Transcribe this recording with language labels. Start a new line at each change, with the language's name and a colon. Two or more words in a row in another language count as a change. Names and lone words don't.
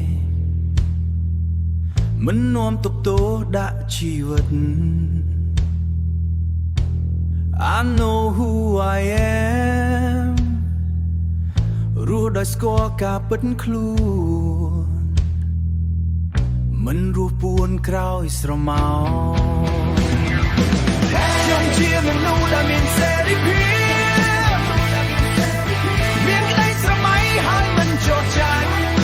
Khmer: មិននាំទប់ទោដាក់ជីវិត
English: I know who I am
Khmer: រស់ដោយស្គាល់ការពិតខ្លួនមិនរស់ពួនក្រោយស្រមោលខ្ញុំជាមនុស្សដែលមានសេរីភាពមានក្តីស្រមៃហើយមិនចោទចាញ់